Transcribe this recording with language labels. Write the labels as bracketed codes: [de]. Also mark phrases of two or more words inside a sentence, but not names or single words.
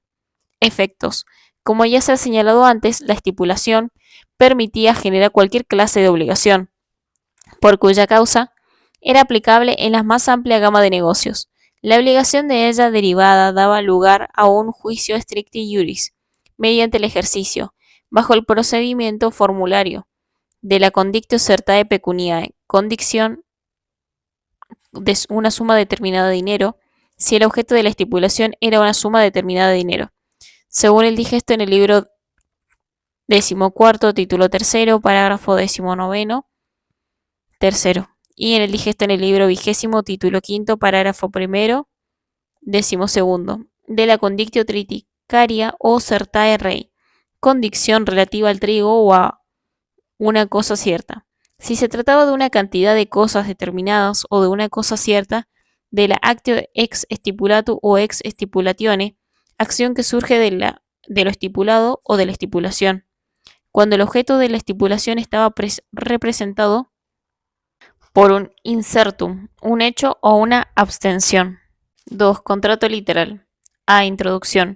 [es] Efectos. Como ya se ha señalado antes, la estipulación permitía generar cualquier clase de obligación, por cuya causa era aplicable en la más amplia gama de negocios. La obligación de ella derivada daba lugar a un juicio [la] stricti juris, [es] mediante el ejercicio, bajo el procedimiento formulario, de la [la] condictio certae pecuniae, [es] condicción de una suma determinada de dinero, si el objeto de la estipulación era una suma determinada de dinero, según el digesto en el libro 14, título tercero, párrafo 19, tercero, y en el digesto en el libro 20, título quinto, párrafo primero, 12, de la [la] condictio triticaria [es] o [la] certae rei, [es] condicción relativa al trigo o a una cosa cierta. Si se trataba de una cantidad de cosas determinadas o de una cosa cierta, de la [la] actio ex stipulatu [es] o [la] ex stipulatione, [es] acción que surge de lo estipulado o de la estipulación, cuando el objeto de la estipulación estaba representado por un insertum, un hecho o una abstención. 2. Contrato literal. A. Introducción.